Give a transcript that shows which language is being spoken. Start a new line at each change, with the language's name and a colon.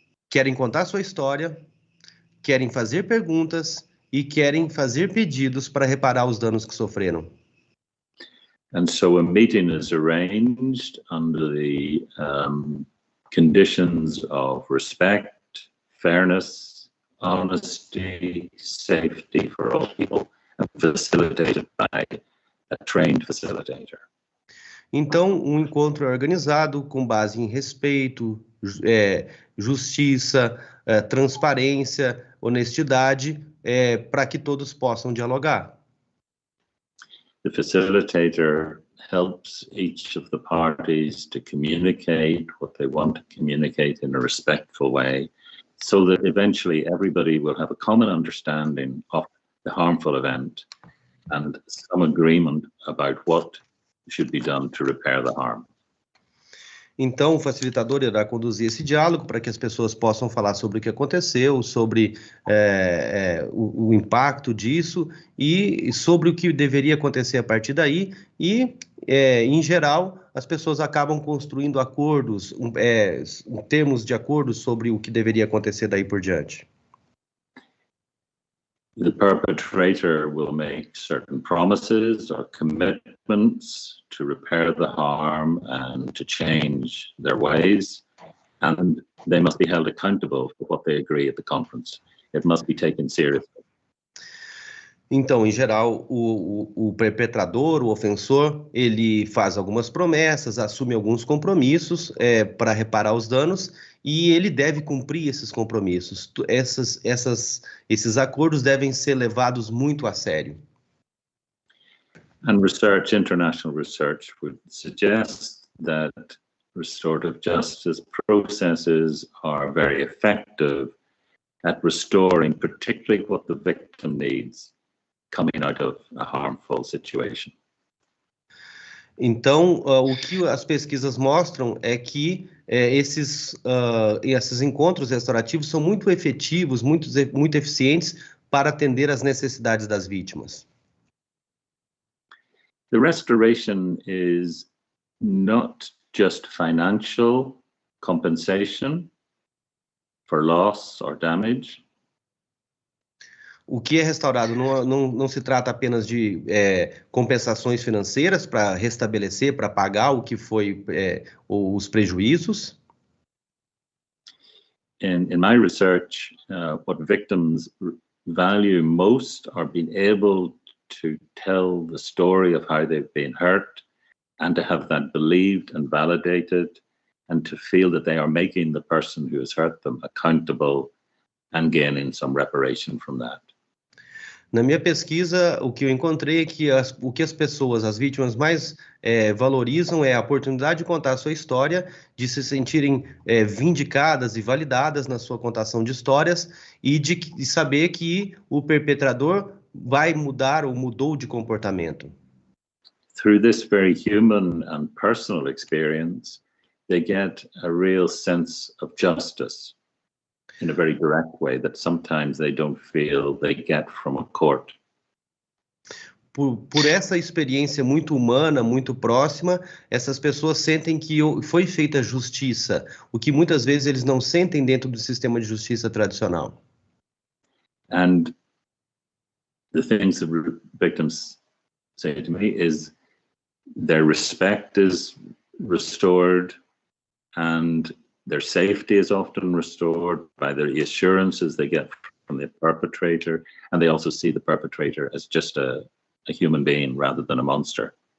Portuguese: Querem contar sua história, querem fazer perguntas e querem fazer pedidos para reparar os danos que sofreram.
English: And so a meeting is arranged under the conditions of respect, fairness, honesty, safety for all people, and facilitated by a trained facilitator.
Portuguese: Então, um encontro é organizado com base em respeito, justiça, transparência, honestidade, para que todos possam dialogar.
English: The facilitator helps each of the parties to communicate what they want to communicate in a respectful way, so that eventually everybody will have a common understanding of the harmful event and some agreement about what should be done to repair the harm.
Portuguese: Então, o facilitador irá conduzir esse diálogo para que as pessoas possam falar sobre o que aconteceu, sobre o impacto disso e sobre o que deveria acontecer a partir daí. E, em geral, as pessoas acabam construindo acordos, termos de acordo sobre o que deveria acontecer daí por diante.
English: The perpetrator will make certain promises or commitments to repair the harm and to change their ways, and they must be held accountable for what they agree at the conference. It must be taken seriously.
Portuguese: Então, em geral, o perpetrador, o ofensor, ele faz algumas promessas, assume alguns compromissos para reparar os danos e ele deve cumprir esses compromissos. Esses acordos devem ser levados muito a sério.
English: And international research would suggest that restorative justice processes are very effective at restoring particularly what the victim needs coming out of a harmful situation.
Portuguese: Então, o que as pesquisas mostram é que esses encontros restaurativos são muito efetivos, muito eficientes para atender às necessidades das vítimas.
English: The restoration is not just financial compensation for loss or damage.
Portuguese: O que é restaurado não se trata apenas de compensações financeiras para restabelecer, para pagar o que foi os prejuízos.
English: In my research, what victims value most are being able to tell the story of how they've been hurt and to have that believed and validated and to feel that they are making the person who has hurt them accountable and gaining some reparation from that.
Portuguese: Na minha pesquisa, o que eu encontrei é que o que as pessoas, as vítimas mais valorizam é a oportunidade de contar a sua história, de se sentirem vindicadas e validadas na sua contação de histórias e de saber que o perpetrador vai mudar ou mudou de comportamento.
English: Through this very human and personal experience, they get a real sense of justice in a very direct way that sometimes they don't feel they get from a court.
Portuguese: Por essa experiência muito humana, muito próxima, essas pessoas sentem que foi feita justiça, o que muitas vezes eles não sentem dentro do sistema de justiça tradicional.
English: And the things that victims say to me is their respect is restored and their safety is often restored by the assurances they get from the perpetrator, and they also see the perpetrator as just a human being rather than a monster.